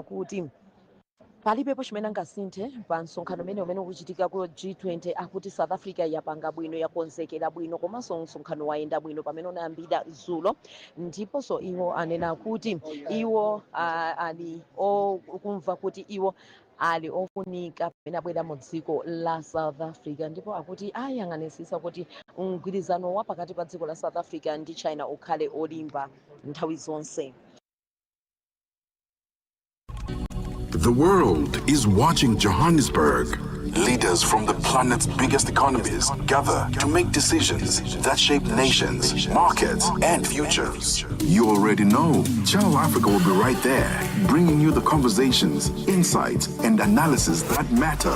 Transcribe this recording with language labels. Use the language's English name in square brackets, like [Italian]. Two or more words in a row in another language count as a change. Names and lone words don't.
[Nyanja] kuti palibepo chimene angasinthe pa msonkhano umene ukuchitika ku G20 akuti South Africa yapanga bwino yakonzekera bwino komanso msonkhano wayenda bwino pamene unayambira dzulo ndiponso iwo anena kuti iwo ali okumva kuti iwo ali ofunika pamene abwera mu dziko la south africa ndipo akuti ayang'anisisa kuti mgwirizano wa pakati pa dziko la south africa ndi china ukhale olimba nthawi zonse. [English] The world is watching Johannesburg. Leaders from the planet's biggest economies gather to make decisions that shape nations, markets, and futures. You already know, Channel Africa will be right there, bringing you the conversations, insights, and analysis that matter.